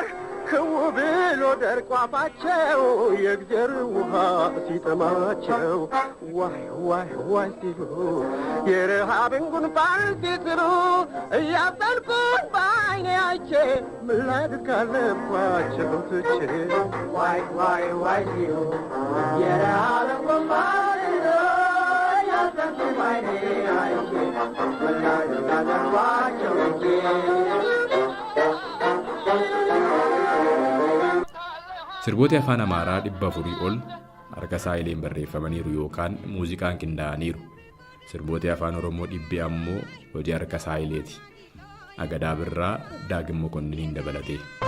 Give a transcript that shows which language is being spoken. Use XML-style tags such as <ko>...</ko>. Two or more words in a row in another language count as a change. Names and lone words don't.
<am>ክው ብሎ ደርቆ አፋቸው የእግዜር ውሃ ሲጠማቸው ዋይ ሲሉ የረሃብን ጉንፋን ሲስሉ እያዘንኩኝ በዓይኔ አይቼ ምን ላድርግ አለኳቸው ትቼ ዋይ ሲሉ የረሃብን ጉንፋን ሲስሉ እያዘንኩኝ በዓይኔ አይቼ ምን ላድርግ አለኳቸው ትቼ</am> <om>Sirboota afaan Amaaraa 400 ol harka Saayileen barreeffamaniiru yookaan muuziqaan qindaa'aniiru. Sirboota afaan Oromoo 100 ammoo hojii harka Saayileeti. Agadaa Birraa Daagim Mokonniin dabalatee.</om>